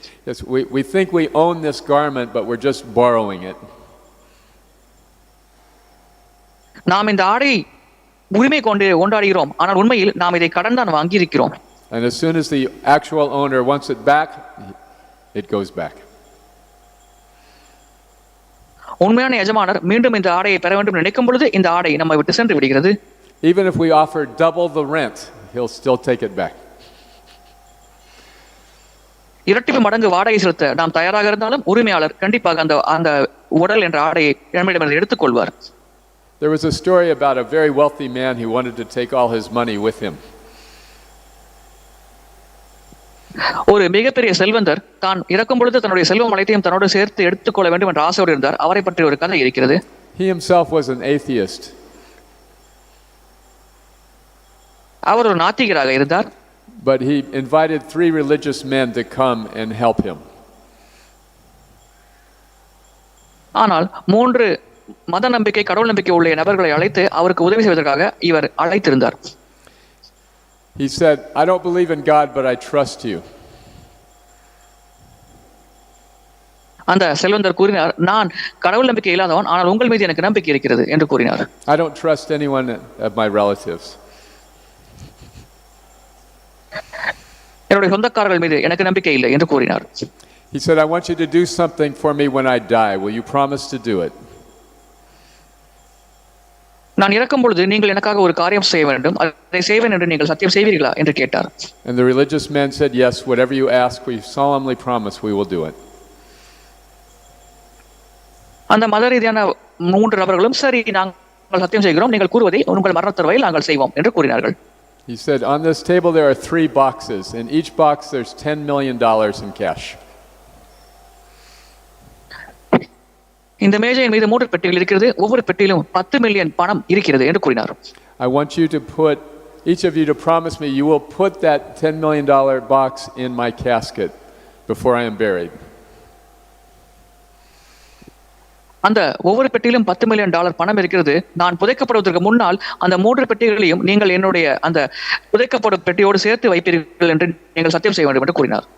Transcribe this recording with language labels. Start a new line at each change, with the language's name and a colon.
English: Yes, we think we own this garment, but we're just borrowing it.
Tamil: நாம் இந்த ஆடை உரிமை கொண்டாடுகிறோம், ஆனால் உண்மையில் நாம் இதை கடன் தான் வாங்கி இருக்கிறோம்.
English: And as soon as the actual owner wants it back, it goes back.
Tamil: உண்மையான எஜமானர் மீண்டும் இந்த ஆடையை பெற வேண்டும் நினைக்கும் பொழுது இந்த ஆடை நம்மை விட்டு சென்று விடுகிறது.
English: Even if we offer double the rent, he'll still take it back.
Tamil: இரட்டிப்பு மடங்கு வாடகை செலுத்த நாம் தயாராக இருந்தாலும் உரிமையாளர் கண்டிப்பாக அந்த உடல் என்ற ஆடையை நம்மிடமிருந்து எடுத்துக்கொள்வார்.
English: There was a story about a very wealthy man who wanted to take all his money with him.
Tamil: ஒரு மிகப்பெரிய செல்வந்தர் தான் இறக்கும் பொழுது தன்னுடைய செல்வம் அனைத்தையும் தன்னோடு சேர்த்து எடுத்துக்கொள்ள வேண்டும் என்ற ஆசையோடு இருந்தார். அவரை பற்றி ஒரு கதை இருக்கிறது.
English: He himself was an atheist.
Tamil: அவர் ஒரு நாத்திகராக இருந்தார்.
English: But he invited 3 religious men to come and help him.
Tamil: ஆனால் 3 மத நம்பிக்கை கடவுள் நம்பிக்கை உள்ள நபர்களை அழைத்து அவருக்கு உதவி செய்வதற்காக இவர் அழைத்திருந்தார்.
English: He said, I don't believe in God, but I trust you.
Tamil: அந்த செல்வந்தர் கூறினார், நான் கடவுள் நம்பிக்கை இல்லாதவன், ஆனால் உங்கள் மீது எனக்கு நம்பிக்கை இருக்கிறது என்று கூறினார்.
English: I don't trust anyone of my relatives.
Tamil: என்னுடைய சொந்தக்காரர்கள் மீது எனக்கு நம்பிக்கை இல்லை என்று கூறினார்.
English: He said, I want you to do something for me when I die. Will you promise to do it?
Tamil: நான் இறக்கும் பொழுது நீங்கள் எனக்காக ஒரு காரியம் செய்ய வேண்டும், அதை செய்வேன் என்று நீங்கள் சத்தியம் செய்வீர்களா என்று கேட்டார்.
English: And the religious man said, yes, whatever you ask, we solemnly promise we will do it.
Tamil: அந்த மத ரீதியான 3 நபர்களும் சரி, நாங்கள் சத்தியம் செய்கிறோம், நீங்கள் கூறுவதை உங்கள் மரண தருவாயில் நாங்கள் செய்வோம் என்று கூறினார்கள்.
English: He said, on this table there are 3 boxes. In each box there's $10 million in cash.
Tamil: இந்த மேஜையின் மீது 3 பெட்டிகள் இருக்கிறது, ஒவ்வொரு பெட்டியிலும் 10 மில்லியன் பணம் இருக்கிறது என்று கூறினார்.
English: I want you to put, each of you to promise me you will put that $10 million box in my casket before I am buried.
Tamil: அந்த ஒவ்வொரு பெட்டியிலும் $10 மில்லியன் பணம் இருக்கிறது. நான் புதைக்கப்படுவதற்கு முன்னால் அந்த 3 பெட்டிகளையும் நீங்கள் என்னுடைய அந்த புதைக்கப்படும் பெட்டியோடு சேர்த்து வைப்பீர்கள் என்று நீங்கள் சத்தியம் செய்ய வேண்டும் என்று கூறினார்.